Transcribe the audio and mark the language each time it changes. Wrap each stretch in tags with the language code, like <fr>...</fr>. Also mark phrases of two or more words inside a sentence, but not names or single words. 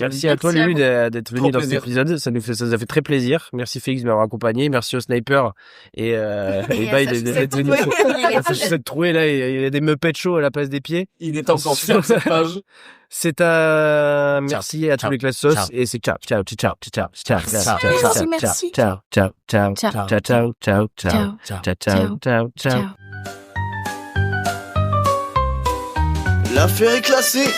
<fr>Merci à toi, Lulu, d'être venu Trop dans cet plaisir. épisode. Ça nous a fait très plaisir. Merci Félix de m'avoir accompagné. Merci au Sniper et Ibai d'être venu sur cette trouée là. Il y a des Muppets show à la place des pieds. Il est encore sur cette page. C'est un merci à tous Ciao. les classos Ciao. et c'est</fr> <it>ciao, ciao, ciao, ciao, ciao, ciao,</it> <fr>Merci, merci.</fr> <it>ciao, ciao, ciao,</it> <fr>Ciao.</fr> <it>ciao, ciao, ciao, ciao,</it> <fr>Ciao.</fr> <it>ciao, ciao, ciao, ciao.</it> <fr>Ciao. L'affaire est classée.</fr>